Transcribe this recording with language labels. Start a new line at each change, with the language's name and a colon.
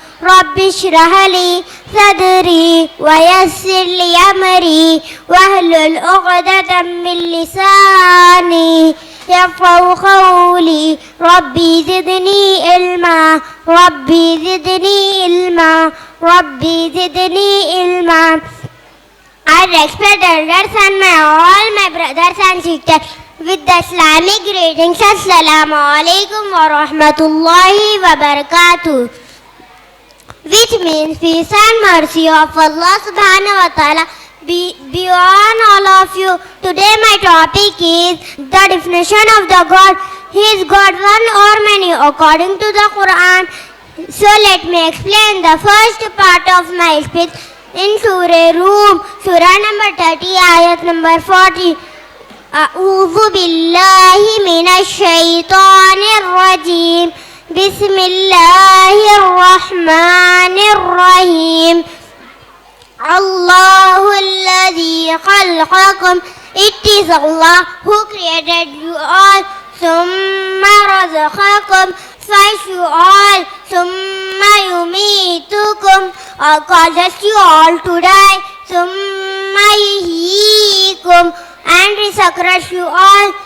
Arabic: رب اشرح لي صدري ويسر لي أمري واحلل عقدة من لساني يفقهوا قولي. ربي زدني علما ربي زدني علما ربي زدني علما.
English: I respect elders and all my brothers and sisters with the Islamic greetings.
Arabic: Assalamu alaikum wa rahmatullahi wa barakatuh,
English: which means peace and mercy of Allah subhanahu wa ta'ala be on all of you. Today my topic is the definition of the God. Is God one or many according to the Quran? So let me explain the first part of my speech in Surah Rum, Surah number 30, ayat number 40.
Arabic: أعوذ بالله من الشيطان الرجيم بسم الله الرحمن الرحيم. الله الذي خلقكم.
English: It is Allah who created you all.
Arabic: ثم رزقكم.
English: First you all.
Arabic: ثم يميتكم.
English: Causes you all to die.
Arabic: ثم يحييكم.
English: And resurrects you all.